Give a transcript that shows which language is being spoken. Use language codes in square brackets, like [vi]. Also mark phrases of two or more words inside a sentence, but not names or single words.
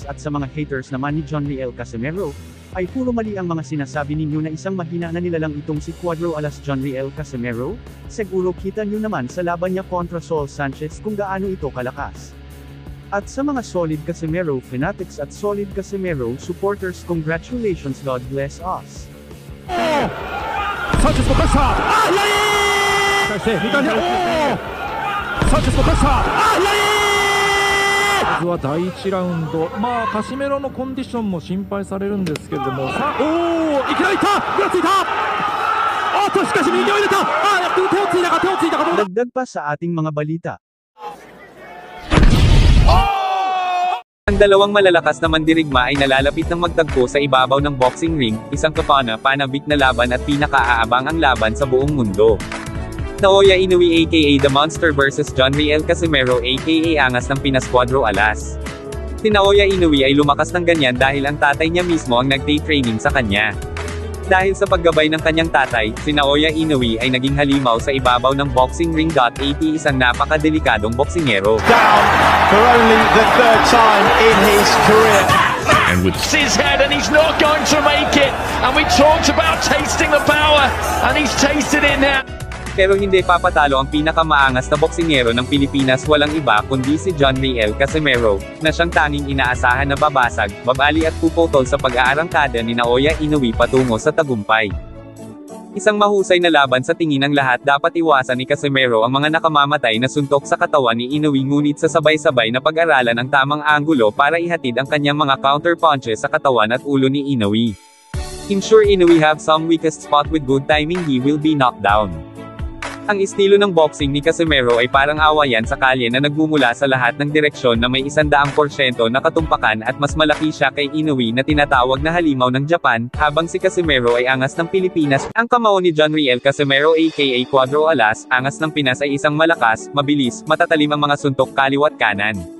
[tl] At sa mga haters naman ni John Riel Casimero, ay puro mali ang mga sinasabi ninyo na isang mahina na nilalang itong si Cuadro Alas John Riel Casimero, siguro kita nyo naman sa laban niya kontra Saul Sanchez kung gaano ito kalakas. At sa mga [en] Solid Casimero fanatics at Solid Casimero supporters, congratulations, God bless us. [ja] Sanchez のパスタ、返して三谷、サンチェスのパスタ、まずは第1ラウンド、カシメロのコンディションも心配されるんですけれども、さあ、いきなりいった、ぐらついた、しかし右を入れた、手をついたか、 [tl] Dagdag pa sa ating mga balita. Ang dalawang malalakas na mandirigma ay nalalapit ng magtagpo sa ibabaw ng boxing ring, isang panabik na laban at pinakaaabang ang laban sa buong mundo. Naoya Inoue [en] aka The Monster vs [tl] John Riel Casimero aka Angas ng Pinas Cuadro Alas. Si Naoya Inoue ay lumakas ng ganyan dahil ang tatay niya mismo ang nag-training sa kanya. Dahil sa paggabay ng kanyang tatay, si Naoya Inoue ay naging halimaw sa ibabaw ng boxing ring. Isang napakadelikadong boksingero. [en] Down for only the third time in his career. And with his head, and he's not going to make it. And we talked about tasting the power, and he's tasted it now. [tl] Pero hindi papatalo ang pinakamaangas na boksingero ng Pilipinas, walang iba kundi si John Riel Casimero, na siyang tanging inaasahan na babasag, babali at puputol sa pag-aarangkada ni Naoya Inoue patungo sa tagumpay. Isang mahusay na laban sa tingin ng lahat. Dapat iwasan ni Casimero ang mga nakamamatay na suntok sa katawan ni Inoue, ngunit sa sabay-sabay na pag-aralan ang tamang anggulo para ihatid ang kanyang mga [en] counter punches [tl] sa katawan at ulo ni Inoue. [en] I'm sure Inoue have some weakest spot, with good timing he will be knocked down. [tl] Ang estilo ng boxing ni Casimero ay parang awayan sa kalye na nagmumula sa lahat ng direksyon na may 100% na katumpakan, at mas malaki siya kay Inoue na tinatawag na halimaw ng Japan, habang si Casimero ay angas ng Pilipinas. Ang kamao ni John Riel Casimero aka Cuadro Alas, angas ng Pinas, ay isang malakas, mabilis, matatalim ang mga suntok kaliwat kanan.